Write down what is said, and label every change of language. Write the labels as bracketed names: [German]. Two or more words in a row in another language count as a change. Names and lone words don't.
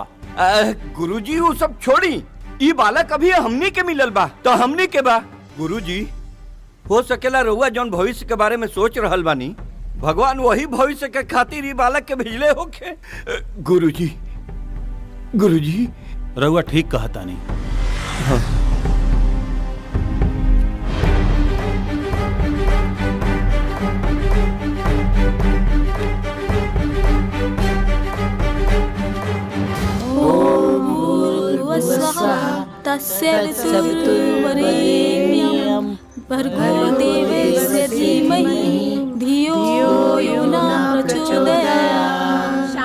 [Bhojpuri] गुरुजी वो सब छोड़ी, ये बालक अभी हमनी के मिलल बा तो हमनी के बा। गुरुजी, हो सकेला रउआ जौन भविष्य के बारे में सोच रहल बानी, भगवान वही भविष्य के खातिर ये बालक के भेजले होके। गुरुजी, गुरुजी, रउआ ठीक कहतानी। हाँ। [Sanskrit] तस्य वितुर्वरेण्यं भर्गो देवस्य धीमहि धियो यो न प्रचोदयात्।